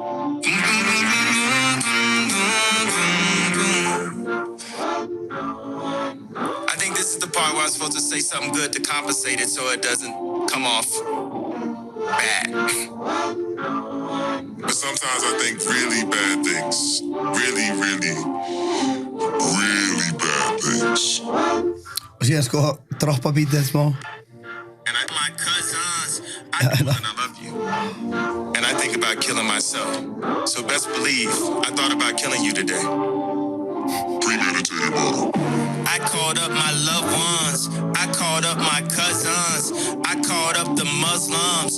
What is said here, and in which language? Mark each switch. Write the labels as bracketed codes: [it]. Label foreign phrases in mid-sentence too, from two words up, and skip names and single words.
[en] I think this is the part where I'm supposed to say something good to compensate it so it doesn't come off bad. But sometimes I think really bad things. Really, really, really bad things. [is] og síðan sko droppa beatið smá [en] And I my cousins, I do and I love you. And I think about killing myself. So best believe I thought about killing you today. Premeditated murder. I called up my loved ones. I called up my cousins. I called up the Muslims.